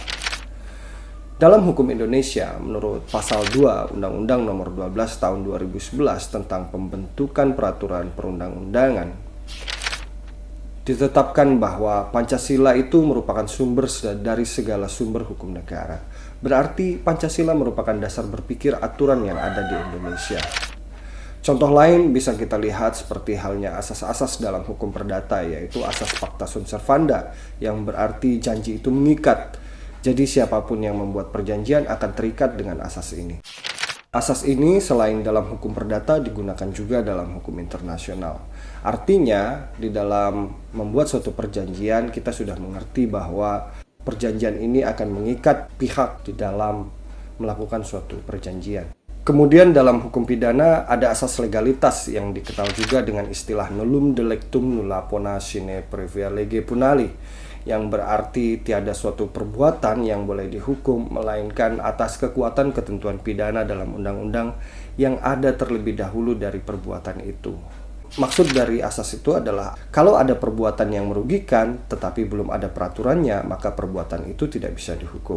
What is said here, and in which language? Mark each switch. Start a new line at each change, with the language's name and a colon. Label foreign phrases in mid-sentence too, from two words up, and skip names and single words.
Indonesian: Dalam hukum Indonesia, menurut Pasal 2 Undang-Undang Nomor 12 Tahun 2011 tentang pembentukan peraturan perundang-undangan, ditetapkan bahwa Pancasila itu merupakan sumber dari segala sumber hukum negara. Berarti Pancasila merupakan dasar berpikir aturan yang ada di Indonesia. Contoh lain bisa kita lihat seperti halnya asas-asas dalam hukum perdata, yaitu asas
Latin: pacta sunt servanda,
Indonesian: yang berarti janji itu mengikat. Jadi siapapun yang membuat perjanjian akan terikat dengan asas ini. Asas ini selain dalam hukum perdata digunakan juga dalam hukum internasional. Artinya, di dalam membuat suatu perjanjian kita sudah mengerti bahwa perjanjian ini akan mengikat pihak di dalam melakukan suatu perjanjian. Kemudian dalam hukum pidana ada asas legalitas yang dikenal juga dengan istilah
Latin: nullum delictum nulla pona sine previa lege punali,
Indonesian: yang berarti tiada suatu perbuatan yang boleh dihukum melainkan atas kekuatan ketentuan pidana dalam undang-undang yang ada terlebih dahulu dari perbuatan itu. Maksud dari asas itu adalah kalau ada perbuatan yang merugikan tetapi belum ada peraturannya, maka perbuatan itu tidak bisa dihukum.